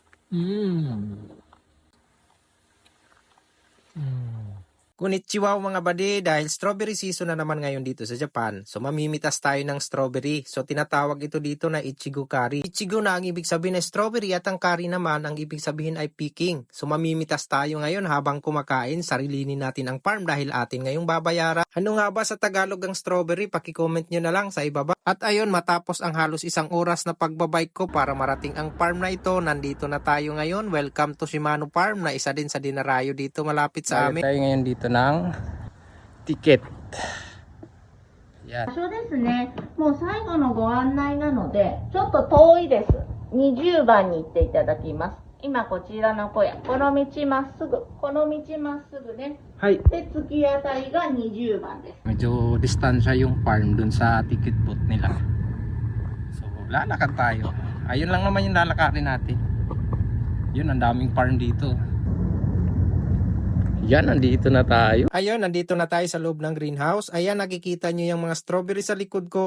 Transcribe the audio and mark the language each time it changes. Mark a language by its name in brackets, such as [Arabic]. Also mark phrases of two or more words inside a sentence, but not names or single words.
[Filipino] Mm. Mm. Konnichiwa mga bade, dahil [English] strawberry season [Filipino] na naman ngayon dito sa Japan, so mamimitas tayo ng strawberry. So tinatawag ito dito na Ichigo curry. Ichigo na ang ibig sabihin ay strawberry at ang curry naman ang ibig sabihin ay picking. So mamimitas tayo ngayon habang kumakain, sarilinin natin ang farm dahil atin ngayong babayaran. Ano nga ba sa Tagalog ang strawberry? Paki-comment nyo na lang sa ibaba. At ayun, matapos ang halos 1 oras na pagbabike ko para marating ang farm na ito, nandito na tayo ngayon. [English] Welcome to Shimano Farm [Filipino] na isa din sa dinarayo dito malapit sa amin. Tayo ngayon dito ng ticket. Yan. [Japanese] 場所ですね。もう最後のご案内なので、ちょっと遠いです。20番に行っていただきます。今こちらの小屋、この道まっすぐ、この道まっすぐね。はい。で、突き当たりが20番です。 [Filipino] Medyo distansya yung farm dun sa ticket booth nila. So, lalakad tayo. Ayun lang naman yung lalakarin natin. Yun, ang daming farm dito. Yan, nandito na tayo. Ayun, nandito na tayo sa loob ng greenhouse. Ayan, nakikita nyo yung mga strawberry sa likod ko.